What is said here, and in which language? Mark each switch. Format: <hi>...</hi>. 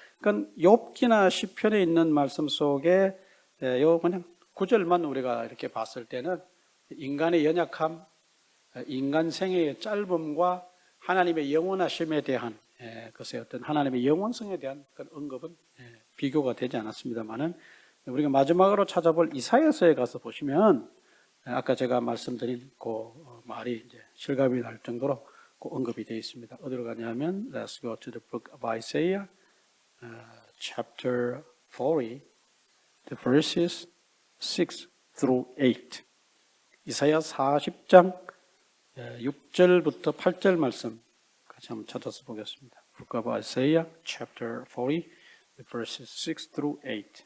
<ko>그러니까 욥기나 시편에 있는 말씀 속에 요 그냥 구절만 우리가 이렇게 봤을 때는 인간의 연약함, 인간 생애의 짧음과 하나님의 영원하심에 대한 그것의 어떤 하나님의 영원성에 대한 그런 언급은 비교가 되지 않았습니다만은 우리가 마지막으로 찾아볼 이사야서에 가서 보시면 아까 제가 말씀드린 그 말이 이제 실감이 날 정도로 그 언급이 되어 있습니다. 어디로 가냐면</ko> <en>Let's go to the book of Isaiah, chapter 40, the verses 6 through 8.</en> <ko>이사야 40장 6절부터 8절 말씀 같이 한번 찾아서 보겠습니다.</ko> <en>Book of Isaiah, chapter 40, the verses 6 through 8.</en>